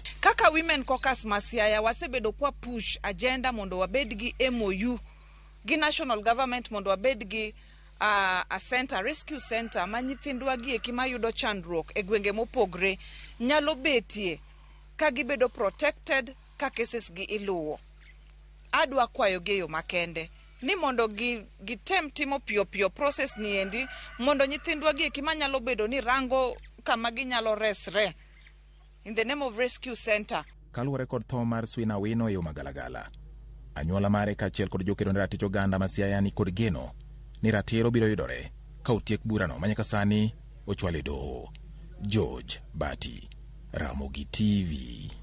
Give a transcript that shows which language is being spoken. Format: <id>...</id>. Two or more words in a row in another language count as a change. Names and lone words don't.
<luo>Kaka Women Caucus ma Siaya wasebedo kwa</luo> <en>push agenda</en> <luo>mondo wabed gi MOU gi</luo> <en>national government</en> <luo>mondo wabed gi</luo> <en>a center, rescue center</en> <luo>ma nyithindwa gi eki mayudo chandruok e gwenge mopogre nyalo betie ka gibedo protected ka cases gi iluwo. Adwa kwayo geyo makende ni mondo gitem timo piyo process ni endi mondo nyithindwa gi eki manyalo bedo ni rango kama ginyalo resre</luo> <en>in the name of rescue center.</en> <luo>Kaluwore kod tho mar Swin Awino e yo magalagala, anyuola mare kaachiel kod jokedo ne ratich oganda ma Siaya ni kod geno ni ratiro biro yudore ka otiek burano manyaka sani ochwal e doho. George Bati, Ramogi TV.</luo>